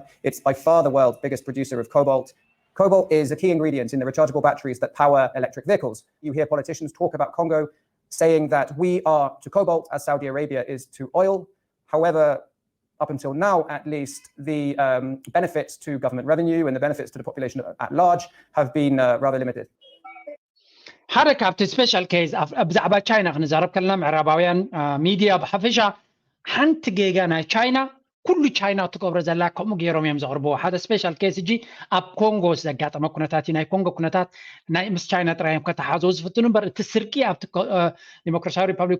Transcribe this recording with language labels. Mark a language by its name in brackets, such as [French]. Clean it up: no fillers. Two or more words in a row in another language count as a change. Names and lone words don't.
[English] It's by far the world's biggest producer of cobalt. Cobalt is a key ingredient in the rechargeable batteries that power electric vehicles. You hear politicians talk about Congo saying that we are to cobalt as Saudi Arabia is to oil. However, up until now, at least, the benefits to government revenue and the benefits to the population at large have been rather limited. [Tigrinya] ሓደ ካብቲ [English] special case [Tigrinya] ብዛዕባ ቻይና ክንዛረብ ከለና ምዕራባውያን ሚድያ ብሓፈሻ ሓንቲ ጌጋ ናይ ቻይና ኩሉ ቻይና ትገብሮ ዘላ ከምኡ ገይሮም እዮም ዘቕርብዎ ሓደ [English] special case [Tigrinya] እጂ ኣብ ኮንጎ ዘጋጠመ ኩነታት ናይ ኮንጎ ኩነታት ናይ ምስ ቻይና ጥራዮም ከተሓዘቡ ዝፍትኑ እምበር እቲ ስርቂ ኣብቲ ዲሞክራሲያዊ ሪፐብሊክ